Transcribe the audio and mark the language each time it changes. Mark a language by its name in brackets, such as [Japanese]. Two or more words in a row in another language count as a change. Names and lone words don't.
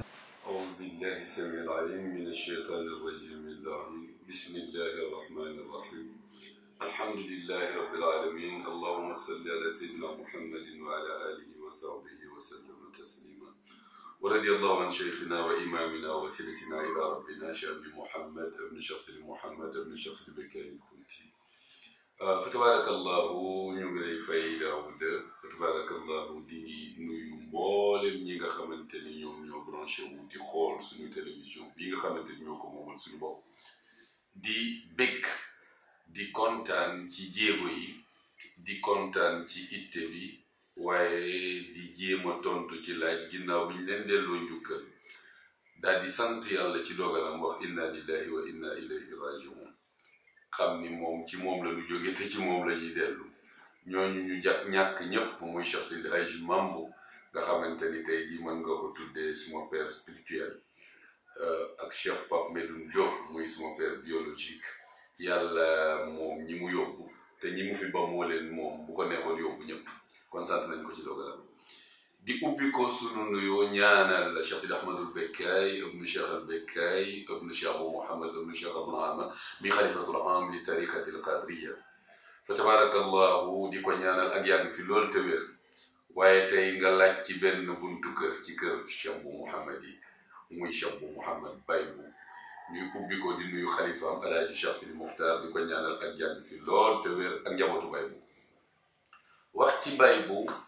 [Arabic] أعوذ بالله السميع العليم من الشيطان الرجيم اللعين بسم الله الرحمن الرحيم الحمد لله رب العالمين اللهم صل على سيدنا محمد وعلى آله وصحبه وسلم تسليما ورضي الله عن شيخنا وإمامنا ووسيلتنا إلى ربنا شيخ محمد ابن شخص محمد ابن شخص بكاء الكنتي فتبارك الله [Wolof] ñu ngi lay fay Daawud [Arabic] فتبارك الله [Wolof] di nuyu mboolem ñi nga xamante ni ñoom ñoo branché wu di xool suñu télévision bi nga xamante ni ñoo ko moomal suñu bopp di bëgg di kontaan ci jéego yi di kontaan ci itte bi waaye di jéem a tontu ci laaj ginnaaw bi ñu leen delloo njukkal daal di sant yàlla ci dogalam wax [Arabic] إنا لله وإنا إليه راجعون [Wolof] xam ni moom ci moom la ñu jóge te ci moom la ñuy dellu ñooñu ñu ñàkk ñëpp muy Cheikh Seydi Hadji Mambo nga xamante ni tey jii mën nga ko tuddee suma [French] père spirituel [Wolof] ak Cheikh Pape Medoune Diop muy suma [French] père biologique [Wolof] yàlla moom ñi mu yóbbu te ñi mu fi ba moo leen moom bu ko neexoon yóbbu ñëpp kon sant nañ ko ci dogalam di ubbi ko sunu nuyoo ñaanal Cheikh Sidi Ahmadul Bekkaay ibnu Cheikh al Bekkaay ibnu Cheikh Abou Mouhamed ibnu Cheikh Abou Naama mi [Arabic] الخليفة العام للطريقة القادرية فتبارك الله [Wolof] di ko ñaanal ak yàgg fi loolu te wér waaye tey nga laaj ci benn buntu kër ci kër Cheikh Abou Mouhamed yi muy Cheikh Abou Mouhamed Baye bu ñuy ubbi ko di nuyu xalifaam Alaaji Cheikh Sidi Muxtaar di ko ñaanal ak yàgg fi lool te wér ak njabootu Baye bu wax ci Baye bu